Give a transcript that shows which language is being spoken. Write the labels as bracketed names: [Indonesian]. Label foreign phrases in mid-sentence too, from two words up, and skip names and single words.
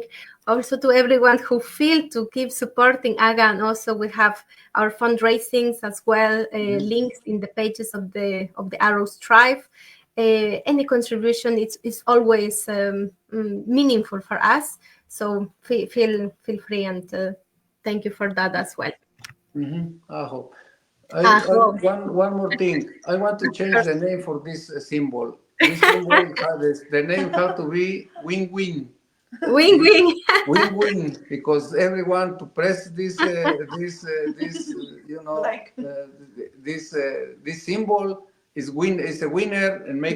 [English] Also to everyone who feel to keep supporting Aga, and also we have our fundraisings as well, links in the pages of the Arrows Tribe. Any contribution is always meaningful for us. So feel free, and thank you for that as well. Mm-hmm. Aho. Aho. One more thing. I want to change the name for this symbol. This symbol has the name has to be win-win. Wing wing. Win-win, because everyone to press this Like, this symbol is a winner and make